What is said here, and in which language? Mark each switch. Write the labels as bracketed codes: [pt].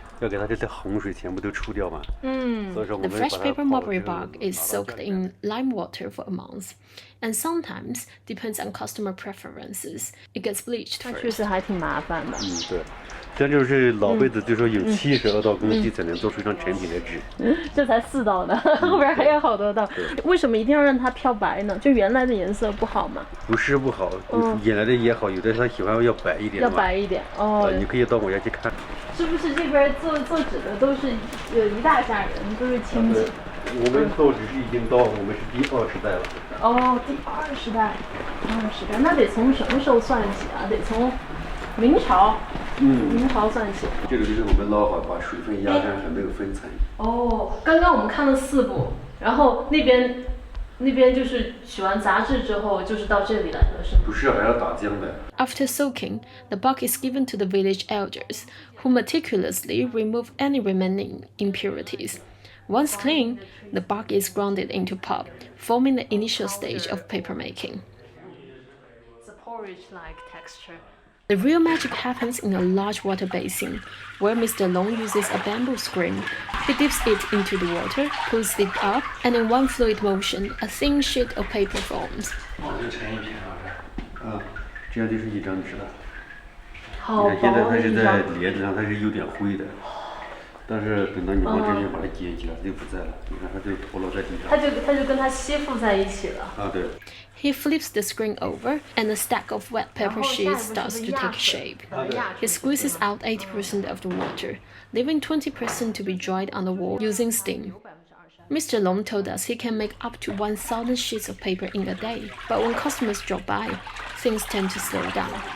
[zh] 要给它这些洪水全部都除掉嘛。所以说我们 [en] fresh paper mulberry bark is soaked in lime water for a month, and sometimes, depends on customer preferences, it gets bleached first. [zh] 它确实还挺麻烦的。对。这就是老辈子就说有72道工序才能做出一张成品的纸。这才4道呢，后边还有好多道。为什么一定要让它漂白呢？就原来的颜色不好吗？不是不好，原来的也好，有的他喜欢要白一点。要白一点哦。你可以到我家去看。是不是这边做纸的都是一大家人，都是亲戚？我们做纸是已经到我们是第20代了。哦，第20代，那得从什么时候算起啊？得从明朝。明朝算起。这个就是我们捞好，把水分压干，还没有分层。哦，刚刚我们看了4步，然后那边就是取完杂质之后，就是到这里来了，是吗？不是，还要打浆的。 [en] After soaking, the bark is given to the village elders, who meticulously remove any remaining impurities. Once clean, the bark is grounded into pulp, forming the initial stage of papermaking. It's a porridge-like texture. The real magic happens in a large water basin, where Mr. Long uses a bamboo screen. He dips it into the water, pulls it up, and in one fluid motion, a thin sheet of paper forms. [zh] 这样就是一张纸了。好薄的一张。现在它是在帘子上，它是有点灰的。但是等到你们这边把它接起来，它就不在了，你看它就脱落在地上。它就跟它吸附在一起了。啊，对。 [en] He flips the screen over, and a stack of wet paper sheets starts to take shape. He squeezes out 80% of the water, leaving 20% to be dried on the wall using steam. Mr. Long told us he can make up to 1,000 sheets of paper in a day, but when customers drop by, things tend to slow down.